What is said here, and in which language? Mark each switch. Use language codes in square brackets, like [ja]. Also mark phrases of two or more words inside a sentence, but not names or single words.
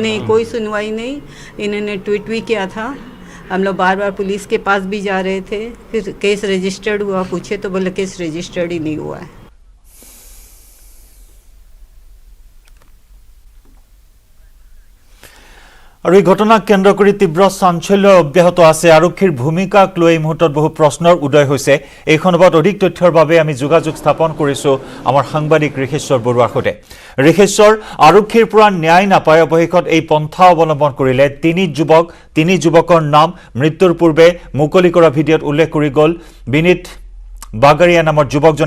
[hi] नहीं कोई सुनवाई नहीं। इन्होंने ट्वीट भी किया था, हम लोग बार बार पुलिस के पास भी जा रहे थे, फिर [en] case registered [hi] हुआ, पूछे तो बोले [en] case registered [hi] ही नहीं हुआ है। [as] और এই ঘটনাক কেন্দ্র কৰি তীব্ৰ চাঞ্চল্য অব্যাহত আছে। আৰক্ষীৰ ভূমিকাক লৈ এই মুহূৰ্তত বহু প্ৰশ্নৰ উদয় হৈছে। এই সন্দৰ্ভত অধিক তথ্যৰ বাবে আমি যোগাযোগ স্থাপন কৰিছো আমাৰ সাংবাদিক ঋষেশ্বৰ বৰুৱাৰ সৈতে। ঋষেশ্বৰ, আৰক্ষীৰ পৰা ন্যায় নাপায় অৱশেষত এই পন্থা অৱলম্বন কৰিলে তিনি যুৱকৰ নাম মৃত্যুৰ পূৰ্বে মুকলি কৰা ভিডিঅ'ত উল্লেখ কৰি গ'ল বিনীত বাগাৰিয়া নামৰ যুৱকজনে।